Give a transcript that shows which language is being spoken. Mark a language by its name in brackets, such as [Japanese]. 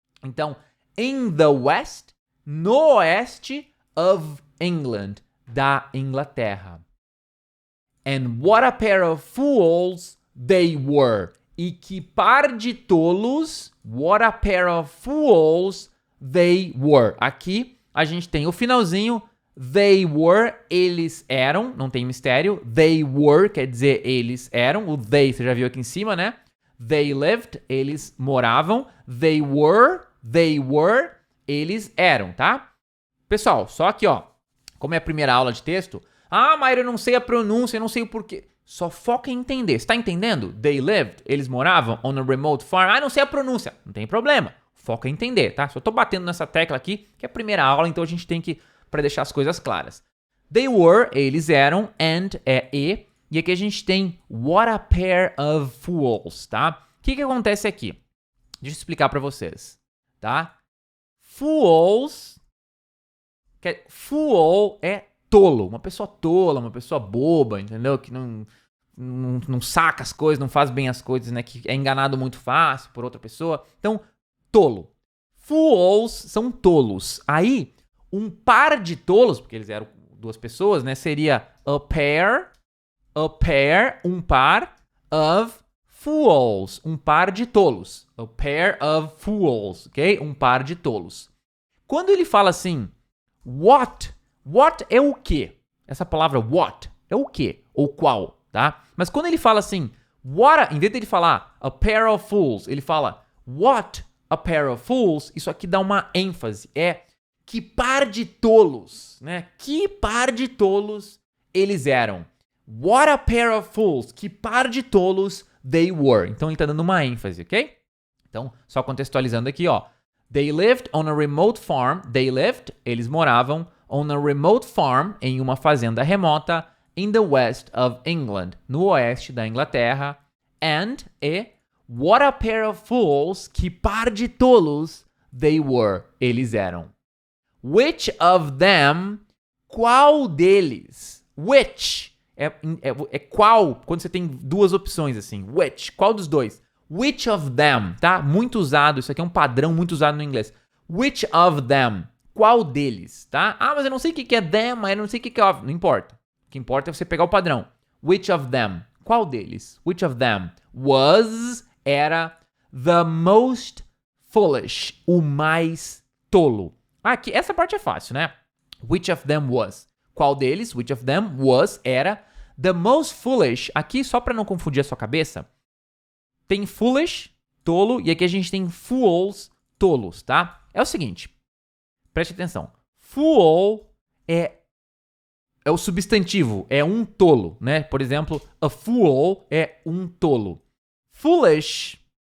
[Portuguese] Então, [English] in the west, [Portuguese] no oeste [English] of England, [Portuguese] da Inglaterra. [English] And what a pair of fools they were. [Portuguese] E que par de tolos, [English] what a pair of fools they were. [Portuguese] Aqui a gente tem o finalzinho, [English] they were, [Portuguese] eles eram, não tem mistério. [English] They were [Portuguese] quer dizer eles eram. O they, você já viu aqui em cima, né? [English] They lived, [Portuguese] eles moravam. [English] They were, [Portuguese] eles eram, tá? Pessoal, só aqui, ó. Como é a primeira aula de texto. Ah, Maíra, eu não sei a pronúncia, eu não sei o porquê. Só foca em entender. Você tá entendendo? [English] They lived, [Portuguese] eles moravam [English] on a remote farm. [Portuguese] Ah, não sei a pronúncia. Não tem problema. Foca em entender, tá? Só tô batendo nessa tecla aqui, que é a primeira aula, então a gente tem que, para deixar as coisas claras. [English] They were, [Portuguese] eles eram, and é e aqui a gente tem [English] what a pair of fools, [Portuguese] tá? O que acontece aqui? Deixa eu explicar para vocês, tá? Fools, fool é tolo, uma pessoa tola, uma pessoa boba, entendeu? Que não saca as coisas, não faz bem as coisas, né? Que é enganado muito fácil por outra pessoa. Então, tolo. Fools são tolos. Aí, um par de tolos, porque eles eram duas pessoas, né? Seria [English] a pair, [Portuguese] um par [English] of fools, [Portuguese] um par de tolos. [English] A pair of fools, ok? [Portuguese] Um par de tolos. Quando ele fala assim, what é o quê? Essa palavra what é o quê? Ou qual, tá? Mas quando ele fala assim, em vez de ele falar [English] a pair of fools, [Portuguese] ele fala [English] what a pair of fools, [Portuguese] isso aqui dá uma ênfase. É que par de tolos, né? Que par de tolos eles eram. [English] What a pair of fools, [Portuguese] que par de tolos [English] they were. [Portuguese] Então ele tá dando uma ênfase, ok? Então, só contextualizando aqui, ó. [English] They lived on a remote farm. They lived, [Portuguese] eles moravam [English] on a remote farm, [Portuguese] em uma fazenda remota, [English] in the west of England, [Portuguese] no oeste da Inglaterra. [English] And, what a pair of fools, [Portuguese] que par de tolos [English] they were, [Portuguese] eles eram. [English] Which of them, [Portuguese] qual deles? Which, é qual, quando você tem duas opções assim, which, qual dos dois? [English] Which of them, [Portuguese] tá? Muito usado, isso aqui é um padrão muito usado no inglês. [English] Which of them, [Portuguese] qual deles, tá? Ah, mas eu não sei o que é them, mas eu não sei o que é of. Não importa. O que importa é você pegar o padrão. [English] Which of them, [Portuguese] qual deles? [English] Which of them was, era, the most foolish, [Portuguese] o mais tolo. Aqui, essa parte é fácil, né? [English] Which of them was. [Portuguese] Qual deles? [English] Which of them was, era, the most foolish. [Portuguese] Aqui, só para não confundir a sua cabeça, tem foolish, tolo, e aqui a gente tem fools, tolos, tá? É o seguinte, preste atenção. Fool é o substantivo, é um tolo, né? Por exemplo, [English] a fool [Portuguese] é um tolo. Foolish.